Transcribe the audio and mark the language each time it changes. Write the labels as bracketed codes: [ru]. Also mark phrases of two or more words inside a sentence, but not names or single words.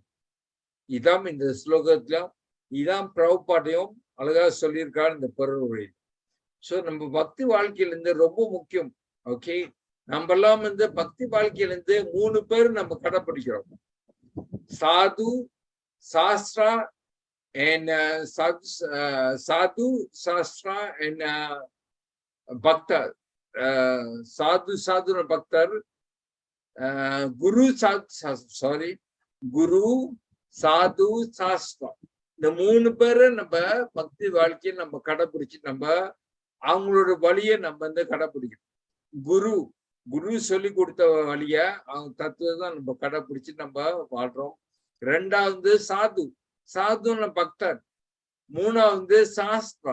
[ta] இதான் இந்த ஸ்லோகத்துல இதான் பிரபுபாட்டையும் அழகா சொல்லியிருக்காரு இந்த பொருள். சோ நம்ம பக்தி வாழ்க்கையில இருந்து ரொம்ப முக்கியம். ஓகே, நம்ம எல்லாம் பக்தி வாழ்க்கையில 3 பேர் நம்ம கடைப்பிடிக்கிறோம். சாது, [en] சாஸ்திரா and sadhu, sastra and bhakta. [ta] சாது பக்தர், குரு sorry, குரு, சாது, சாஸ்திரா. இந்த 3 பேரை நம்ம பக்தி வாழ்க்கையை நம்ம கடைப்பிடிச்சு நம்ம அவங்களோட வழியை நம்ம கடைப்பிடிக்கணும். குரு சொல்லி கொடுத்த வழிய அவங்க தத்துவம் தான் நம்ம கடைப்பிடிச்சு நம்ம வாழ்றோம். 2வது சாது பக்தர், 3வது சாஸ்திரா.